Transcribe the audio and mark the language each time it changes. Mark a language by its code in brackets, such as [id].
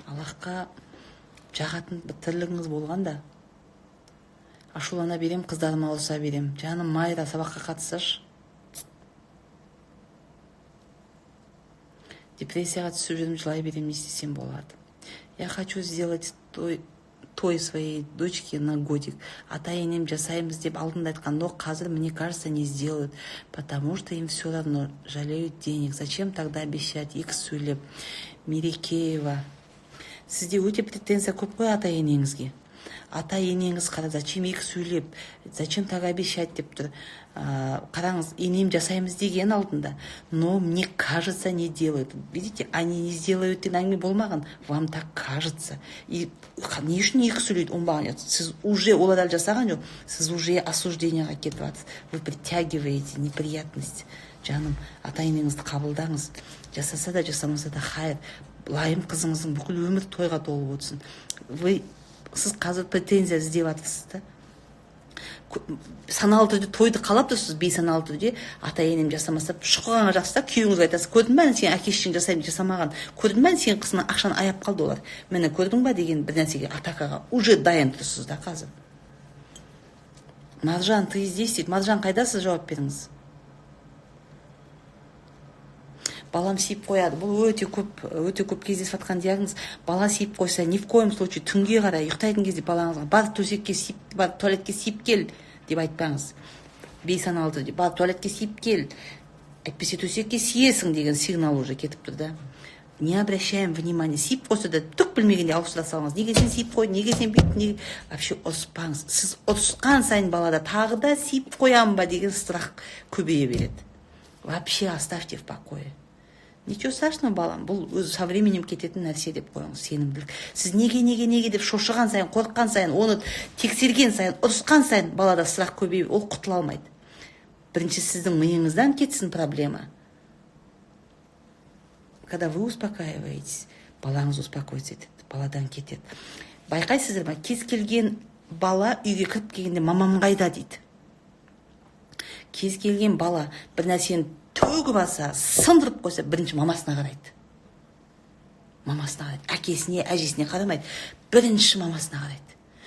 [kk] Аллахқа жағатын бір тірлігіңіз болғанда. Ашулана берем, қыздарыма ауыса берем. Жаным Майра, сабаққа қатысашы. Депрессияға түсіп жүрмін, жылай берем, не істесем болады. [ru] Я хочу сделать той своей дочке на годик. [kk] Ата-енем жасаймыз деп алдында айтқан, [ru] но қазір, мне кажется, не сделают, потому что им все равно, жалеют денег. Зачем тогда обещать? [kk] Екі сөйлеп. [ru] Мерекеева. [kk] Сізде өте претензия көп қой ата-енеңізге. Ата-енеңіз қара, зачем екі сөйлеп, [ru] зачем так обещать [kk] деп тұр. Қараңыз, енем жасаймыз деген алдында. [ru] Но мне кажется, не делают. Видите, они не сделают [kk] деген әңгіме болмаған. [ru] Вам так кажется. [kk] И не үшін екі сөйлейді, оңбаған. Сіз уже олар жасаған жоқ. Сіз уже осуждениеға кетіп жатсыз. [ru] Вы притягиваете неприятность. [kk] Жаным, ата-енеңізді қабылдаңыз. Жасаса да, жасамаса да хайыр. Лайым қызыңыздың бүкіл өмір тойға толып отырсын. Сіз қазір претензия іздеп жатырсыз да. Саналы түрде тойды қалап тұрсыз, бейсаналы түрде. Ата-енем жасамаса, шұқығанға жақсы да, күйеуіңізге айтасыз. Көрдің бе, сен әке-шешең жасамаған. Көрдің бе, сен қысының ақшаны аяп қалды олар. Мені көрдің бе деген бір нәрсеге атакаға уже дайын тұрсыз да қазір. Маржан, [ru] ты здесь [kk] дейді. Маржан, қайдасыз, жауап беріңіз. Балам сиіп қояды. Бұл өте көп кездесіп жатқан диагноз. Бала сиіп қойса, [ru] ни в коем случае [kk] түнге қарай ұйықтайтын кезде балаңызға бар төсекке сиіп, бар туалетке сиіп кел деп айтпаңыз. Бейсаналы түрде бар туалетке сиіп кел. Әйтпесе төсекке сиесің деген сигнал уже кетіп тұр да. [ru] Не обращаем внимания. [kk] Сиіп қойса да түк білмегенде ауыстыра салыңыз. Неге сен сиіп қойдың, неге сен бүйттің, вообще ұрыспаңыз. Сіз ұрысқан сайын балада тағы да сиіп қоямын ба деген страх көбейе береді. [ru] Вообще оставьте в покое. Ничего страшного, [kk] балам, бұл өзі [ru] со временем [kk] кететін нәрсе деп қойыңыз, сенімділік. Сіз неге деп шошыған сайын, қорыққан сайын, оны тексерген сайын, ұрысқан сайын балада сұрақ көбейіп, ол құтыла алмайды. Бірінші сіздің миыңыздан кетсін проблема. [ru] Когда вы успокаиваетесь, [kk] балаңыз успокоится етеді, баладан кетеді. Байқайсыздар ма, кез келген бала үйге кіріп келгенде мамам қайда дейді. Кез келген бала бір нәрсені төгіп алса, сындырып қойса, бірінші мамасына қарайды. Мамасына қарайды. Әкесіне, әжесіне қарамайды. Бірінші мамасына қарайды.